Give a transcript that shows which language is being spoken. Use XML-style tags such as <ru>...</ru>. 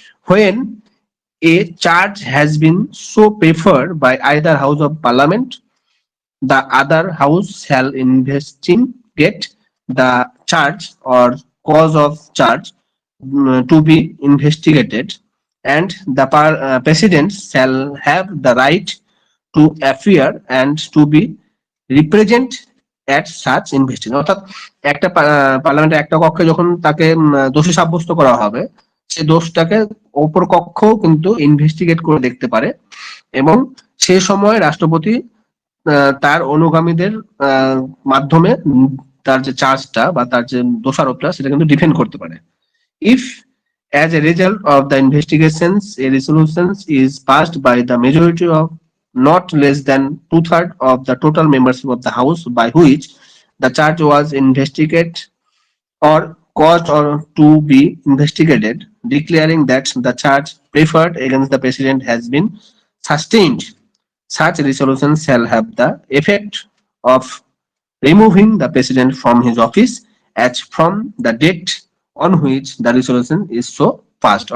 <en>when a charge has been so preferred by either house of parliament, the other house shall investigate the charge or cause of charge to be investigated, and the president shall have the right to appear and to be represent at such investigation।</en> <bn>অর্থাৎ একটা পার্লামেন্টের একটা কক্ষে যখন তাকে দোষী সাব্যস্ত করা হবে, সে দোষটাকে অপর কক্ষ কিন্তু ইনভেস্টিগেট করে দেখতে পারে, এবং সেই সময় রাষ্ট্রপতি তার অনুগামীদের মাধ্যমে তার যে চার্জটা বা তার যে দোষারোপটা সেটা কিন্তু ডিফেন্ড করতে পারে।</bn> <en>If as a result of the investigations a resolution is passed by the majority of not less than two-thirds of the total membership of the house by which the charge was investigated or caused or to be investigated, declaring that the charge preferred against the president has been sustained, such resolution shall have the effect of removing the president from his office as from the date on which the resolution is so passed.</en>